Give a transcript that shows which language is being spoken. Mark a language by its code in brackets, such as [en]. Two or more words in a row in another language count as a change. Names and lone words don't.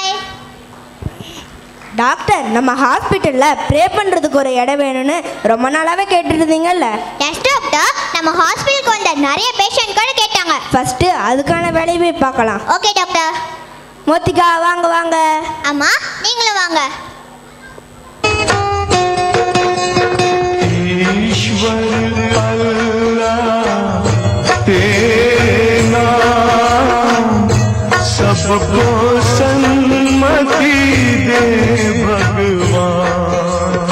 [ta] டாக்டர், நம்ம [en] hospitalல pray [ta] பண்றதுக்கு ஒரு இடம் வேணும்னு ரொம்ப நாளாவே கேட்டுட்டு இருந்தீங்கல்ல? [en] yes doctor, [ta] நம்ம ஹாஸ்பிட்டலுக்கு வந்த நிறைய பேஷண்ட் கூட கேட்டாங்க. ஃபர்ஸ்ட் அதுக்கான வேலையை போய் பார்க்கலாம். [en] okay doctor. [ta] மோத்திகா, வாங்க. அம்மா, நீங்களும் வாங்க. [hi] ईश्वर अल्लाह तेरे नाम सबको सन्मति दे भगवान।